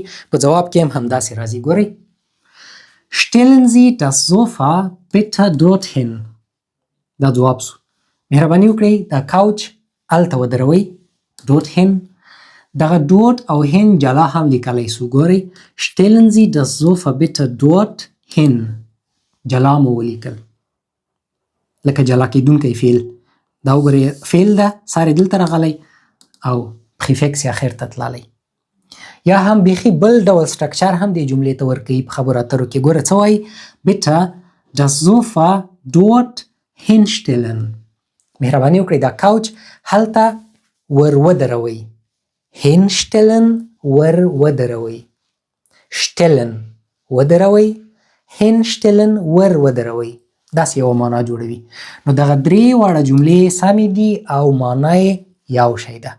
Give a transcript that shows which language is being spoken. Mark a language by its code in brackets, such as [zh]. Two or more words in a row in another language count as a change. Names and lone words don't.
[ps] په ځواب کې هم همداسې راځي. [de] ګورئ stellen Sie das Sofa bitte dorthin. [ps] دا ځواب سو. مهرباني وکړئ دا couch هلته ودروئ. dorthin. دغه dort او hin جلا هم لیکلی سو. [de] ګورئ stellen Sie das Sofa bitte dorthin. [ps] جلا مو ولیکل لکه جلا کیدونکی فعل. دا وګورئ فعل ده، ساری دلته راغلی او پریفکس یې اخر ته تللی. یا هم بیخي بل ډول سټرکچر هم دې جملې ته ورکوي په خبرو اترو کې. ګوره څه وایي؟ [de] bitte das Sofa dort hinstellen. [ps] مهرباني وکړئ دا couch هلته ور ودروئ. hinstellen ور ودروئ. stellen ودروئ. hinstellen ور ودروئ. داسې یوه معنا جوړوي. نو دغه درې واړه جملې سمې دي او معنا یې یو شی ده.